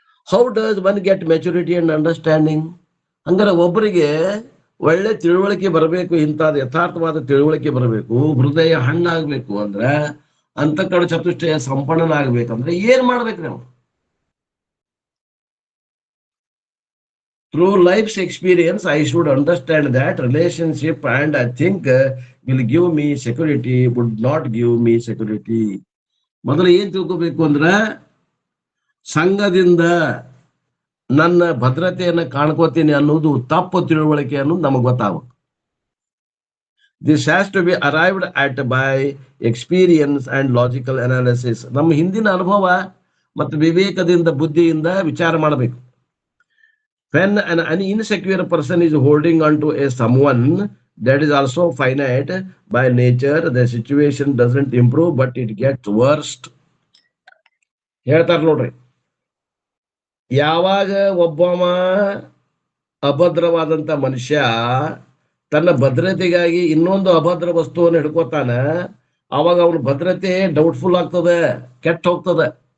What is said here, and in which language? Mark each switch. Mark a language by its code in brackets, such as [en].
[en] How does one get maturity and understanding? [kn] ಹಂಗಾರೆ ಒಬ್ಬರಿಗೆ ಒಳ್ಳೆ ತಿಳುವಳಿಕೆ ಬರಬೇಕು, ಇಂಥದ್ದು ಯಥಾರ್ಥವಾದ ತಿಳುವಳಿಕೆ ಬರಬೇಕು, ಹೃದಯ ಹಣ್ಣಾಗ್ಬೇಕು ಅಂದ್ರೆ, ಅಂತಃಕರಣ ಚತುಷ್ಟಯ ಸಂಪನ್ನನಾಗ್ಬೇಕಂದ್ರೆ ಏನ್ ಮಾಡ್ಬೇಕ್ರಿ ನಾವು? [en] Through life's experience, I should understand that relationship and I think will give me security, would not give me security. [kn] ಮೊದಲು ಏನ್ ತಿಳ್ಕೋಬೇಕು ಅಂದ್ರ, ಸಂಘದಿಂದ ನನ್ನ ಭದ್ರತೆಯನ್ನ ಕಾಣ್ಕೋತೀನಿ ಅನ್ನೋದು ತಪ್ಪು ತಿಳುವಳಿಕೆ ಅನ್ನೋದು ನಮಗ್ ಗೊತ್ತಾಗಬೇಕು. [en] This has to be arrived at by experience and logical analysis. [kn] ನಮ್ಮ ಹಿಂದಿನ ಅನುಭವ ಮತ್ತು ವಿವೇಕದಿಂದ ಬುದ್ಧಿಯಿಂದ ವಿಚಾರ ಮಾಡಬೇಕು. [en] When an insecure person is holding on to a someone that is also finite by nature, the situation doesn't improve, but it gets worse. [kn] ಹೇಳ್ತಾರ ನೋಡ್ರಿ, ಯಾವಾಗ ಒಬ್ಬವ ಅಭದ್ರವಾದಂತ ಮನುಷ್ಯ ತನ್ನ ಭದ್ರತೆಗಾಗಿ ಇನ್ನೊಂದು ಅಭದ್ರ ವಸ್ತುವನ್ನು ಹಿಡ್ಕೋತಾನ, ಅವಾಗ ಅವನ ಭದ್ರತೆ ಡೌಟ್ಫುಲ್ ಆಗ್ತದೆ, ಕೆಟ್ಟ ಹೋಗ್ತದೆ.